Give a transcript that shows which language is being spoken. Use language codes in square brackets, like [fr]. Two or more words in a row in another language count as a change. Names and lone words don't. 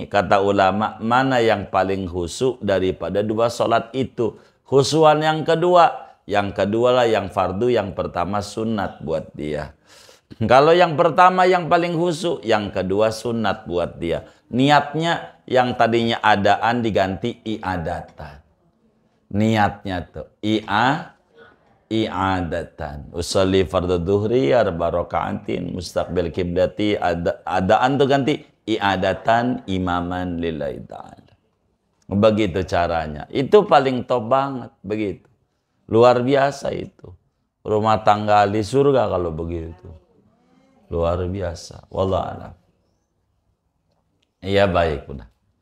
[id] Kata ulama, mana yang paling khusyuk daripada dua sholat itu? Khusyuan yang kedua. Yang kedua lah yang fardu, yang pertama sunat buat dia. Kalau yang pertama yang paling khusyuk, yang kedua sunat buat dia. Niatnya yang tadinya adaan diganti i'adatan. Niatnya tuh i'adatan. [ar] أصلي فرض الظهر أربع ركعات مستقبل القبلة أداء [id] tuh ganti [ar] إعادة إماما لله تعالى. [id] Begitu caranya. Itu paling top banget begitu. Luar biasa itu. Rumah tangga di surga kalau begitu. Luar biasa. [ar] والله أعلم. [id] Iya baik udah.